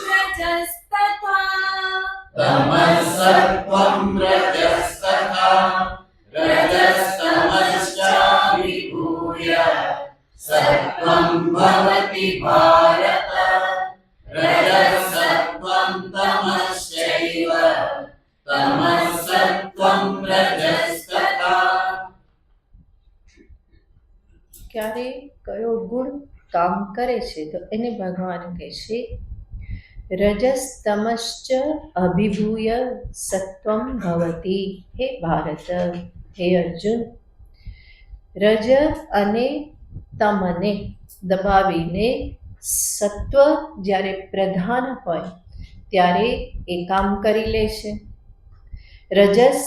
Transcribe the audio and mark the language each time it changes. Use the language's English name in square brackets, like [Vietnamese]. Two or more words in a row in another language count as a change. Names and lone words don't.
[Sanskrit] रजस्तथा रजस्तमश्चाभिभूय सत्त्वं भवति भारत रजसत्त्वं तमश्चैव तमस्सत्त्वं रजस्तथा. [Gujarati] ક્યારે કયો ગુણ કામ કરે છે તો એને ભગવાન કહેશે [Sanskrit] રજસ્તમશ્ચ અભિભૂય સત્વમ ભવતિ. [Gujarati] હે ભારત, હે અર્જુન, રજ અને તમને દબાવીને સત્વ જ્યારે પ્રધાન હોય ત્યારે એ કામ કરી લે છે.